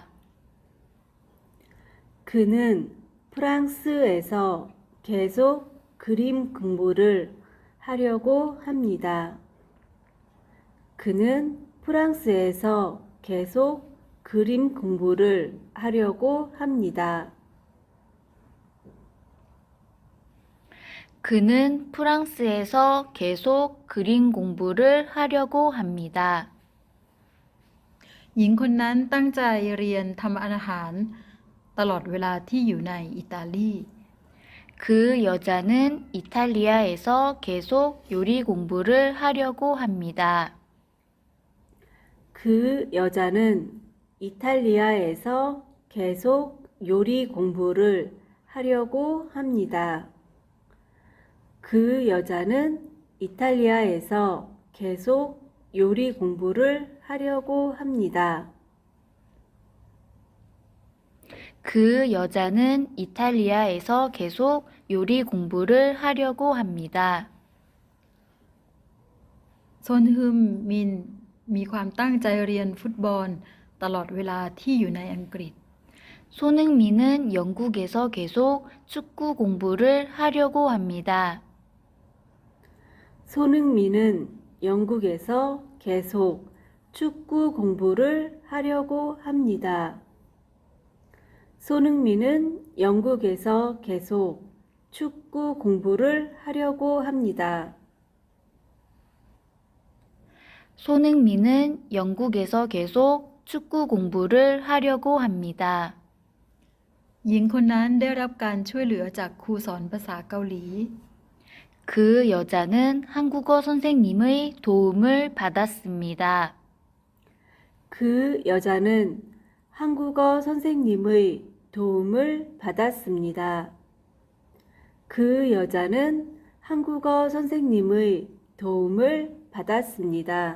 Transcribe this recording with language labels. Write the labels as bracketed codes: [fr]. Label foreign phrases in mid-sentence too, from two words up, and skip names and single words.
[ko] 그는 프랑스에서 계속 그림 공부를 하려고 합니다. 그는 프랑스에서 계속 그림 공부를 하려고 합니다. 그는 프랑스에서 계속 그림 공부를 하려고 합니다. [th] หญิงคนนั้นตั้งใจเรียนทำอาหารตลอดเวลาที่อยู่ในอิตาลี [ko] 그 여자는 이탈리아에서 계속 요리 공부를 하려고 합니다. 그 여자는 이탈리아에서 계속 요리 공부를 하려고 합니다. 그 여자는 이탈리아에서 계속 요리 공부를 하려고 합니다. 그 여자는 이탈리아에서 계속 요리 공부를 하려고 합니다. [th] ซอนฮึมมินมีความตั้งใจเรียนฟุตบอลตลอดเวลาที่อยู่ในอังกฤษ [ko] 손흥민은 영국에서 계속 축구 공부를 하려고 합니다. 손흥민은 영국에서 계속 축구 공부를 하려고 합니다. 손흥민은 영국에서 계속 축구 공부를 하려고 합니다. 손흥민은 영국에서 계속 축구 공부를 하려고 합니다. [th] หญิงคนนั้นได้รับการช่วยเหลือจากครูสอนภาษาเกาหลี [ko] 그 여자는 한국어 선생님의 도움을 받았습니다. 그 여자는 한국어 선생님의 도움을 받았습니다. 그 여자는 한국어 선생님의 도움을 받았습니다.